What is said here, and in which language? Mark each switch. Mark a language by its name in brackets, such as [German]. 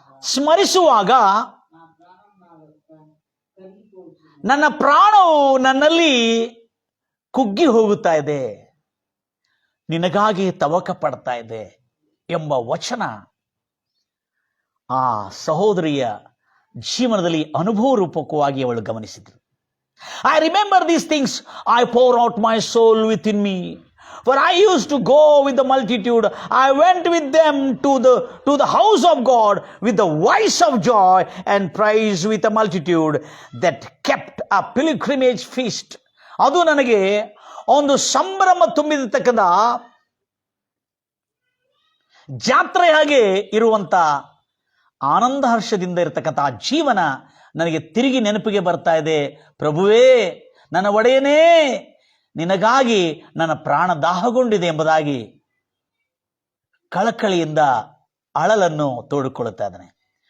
[Kannada] ಸ್ಮರಿಸುವಾಗ ನನ್ನ ಪ್ರಾಣವು ನನ್ನಲ್ಲಿ ಕುಗ್ಗಿ ಹೋಗುತ್ತಾ ಇದೆ, ನಿನಗಾಗಿ ತವಕ ಪಡ್ತಾ ಇದೆ ಎಂಬ ವಚನ ಆ ಸಹೋದರಿಯ ಜೀವನದಲ್ಲಿ ಅನುಭವ ರೂಪಕವಾಗಿ ಅವಳು ಗಮನಿಸಿದ್ರು. [English] I remember these things. I pour out my soul within me. For I used to go with the multitude. I went with them to the house of God with the voice of joy and praise with a multitude that kept a pilgrimage feast. [Kannada] ಅದು ನನಗೆ ಒಂದು ಸಂಭ್ರಮ ತುಂಬಿರತಕ್ಕಂಥ ಜಾತ್ರೆ ಹಾಗೆ ಇರುವಂತ ಆನಂದ ಹರ್ಷದಿಂದ ಇರತಕ್ಕಂಥ ಆ ಜೀವನ ನನಗೆ ತಿರುಗಿ ನೆನಪಿಗೆ ಬರ್ತಾ ಇದೆ. ಪ್ರಭುವೇ, ನನ್ನ ಒಡೆಯನೇ, ನಿನಗಾಗಿ ನನ್ನ ಪ್ರಾಣ ದಾಹಗೊಂಡಿದೆ ಎಂಬುದಾಗಿ ಕಳಕಳಿಯಿಂದ ಅಳಲನ್ನು ತೋಡಿಕೊಳ್ಳುತ್ತಾ ಇದ್ದಾನೆ.